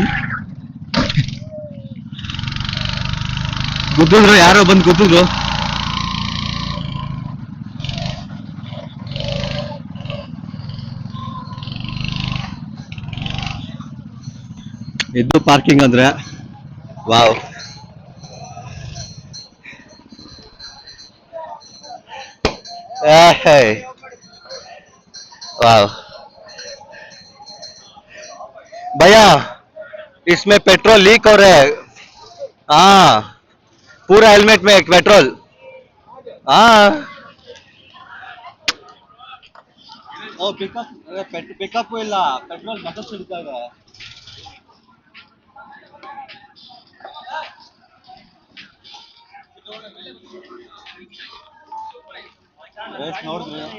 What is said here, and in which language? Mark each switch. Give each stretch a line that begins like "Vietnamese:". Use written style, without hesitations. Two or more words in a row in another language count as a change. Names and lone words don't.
Kannada: ಗುದ್ದಿದ್ರು, ಯಾರೋ ಬಂದು ಗುದ್ದಿದ್ರು. ಇದು ಪಾರ್ಕಿಂಗ್ ಅಂದ್ರೆ ವಾವ್.
Hindi: वाह भैया, इसमें पेट्रोल लीक हो रहा है. हाँ, पूरा हेलमेट में पेट्रोल. हाँ,
Kannada: ಪಿಕಪ್ ಇಲ್ಲ, ಪೆಟ್ರೋಲ್ ಮತ್ತೆ ಸಿಡ್ತಾ ಇದೆ. ನೋಡಿದ್ರಿ?